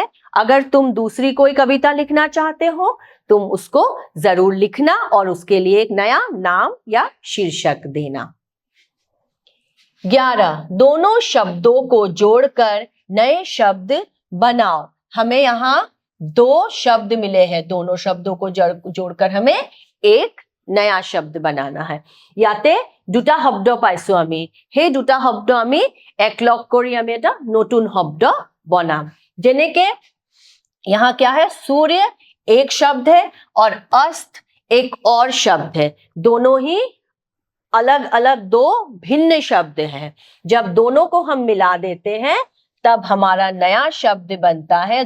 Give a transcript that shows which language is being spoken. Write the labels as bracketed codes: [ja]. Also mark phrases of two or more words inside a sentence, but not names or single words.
[hi] अगर तुम दूसरी कोई कविता लिखना चाहते हो तुम उसको जरूर लिखना और उसके लिए एक नया नाम या शीर्षक देना। 11 दोनों शब्दों को जोड़कर नए शब्द बनाओ। हमें यहाँ 2 शब्द मिले हैं, दोनों शब्दों को जोड़कर हमें एक नया शब्द बनाना है। [as] याते 2টা শব্দ পাইছো আমি, সেই 2টা শব্দ আমি একলগ কৰি আমি এটা নতুন শব্দ বনাম। [hi] যেনেকে यहाँ क्या है, सूर्य एक शब्द है और अस्त एक और शब्द है। दोनों ही अलग अलग 2 भिन्न शब्द हैं। जब दोनों को हम मिला देते हैं तब हमारा नया शब्द बनता है।